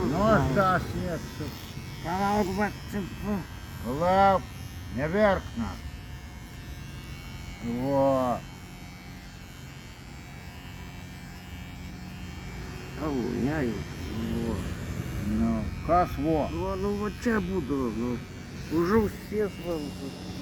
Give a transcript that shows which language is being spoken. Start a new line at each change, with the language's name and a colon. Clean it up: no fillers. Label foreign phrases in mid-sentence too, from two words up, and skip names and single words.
Lithuanian: Nu, aš tą sieksiu. Palauk, va, čia, va. Palauk, neverk, na. O, Au, ne, jau. Nu, kas vo.
Russian: Ну, вот я буду, ну, уже все с вами.